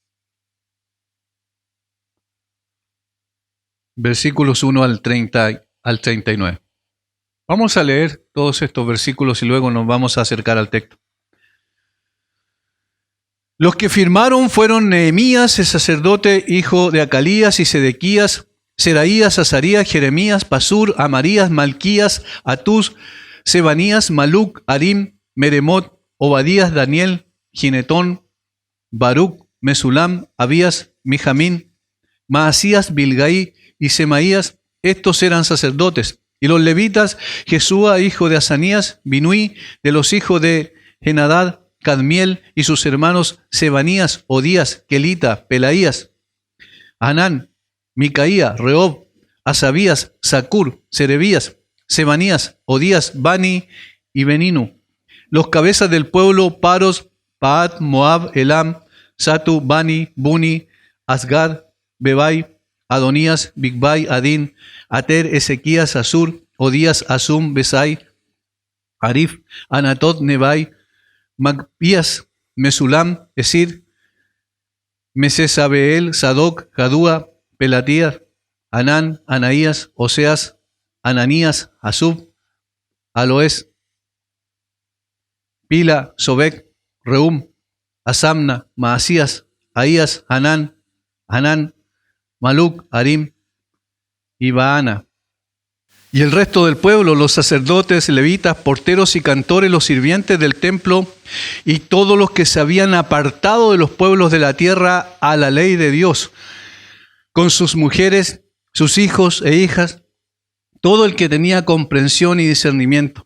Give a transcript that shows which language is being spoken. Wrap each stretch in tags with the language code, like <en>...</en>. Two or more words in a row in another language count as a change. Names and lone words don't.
<es>Versículos 1 al 39. Vamos a leer todos estos versículos y luego nos vamos a acercar al texto. Los que firmaron fueron Nehemías, el sacerdote, hijo de Acalías, y Sedequías, Seraías, Azarías, Jeremías, Pasur, Amarías, Malquías, Atús, Sebanías, Maluc, Arim, Meremot, Obadías, Daniel, Ginetón, Baruc, Mesulam, Abías, Mijamín, Maasías, Bilgaí y Semaías. Estos eran sacerdotes. Y los levitas, Jesúa, hijo de Asanías, Binuí, de los hijos de Henadad, Cadmiel y sus hermanos Sebanías, Odías, Kelita, Pelaías, Anán, Micaía, Rehob, Asabías, Sacur, Serebías, Sebanías, Odías, Bani y Beninu. Los cabezas del pueblo, Paros, Paat, Moab, Elam, Satu, Bani, Buni, Asgad, Bebai, Adonías, Bigbai, Adín, Ater, Ezequías, Asur, Odías, Asum, Besai, Arif, Anatot, Nebai, Magpías, Mesulam, Esir, Mesesabeel, Sadoc, Jadúa, Pelatías, Anán, Anaías, Oseas, Ananías, Asub, Aloes, Pila, Sobek, Reum, Asamna, Maasías, Ahías, Hanán, Maluc, Arim y Baana. Y el resto del pueblo, los sacerdotes, levitas, porteros y cantores, los sirvientes del templo y todos los que se habían apartado de los pueblos de la tierra a la ley de Dios, con sus mujeres, sus hijos e hijas, todo el que tenía comprensión y discernimiento.</es>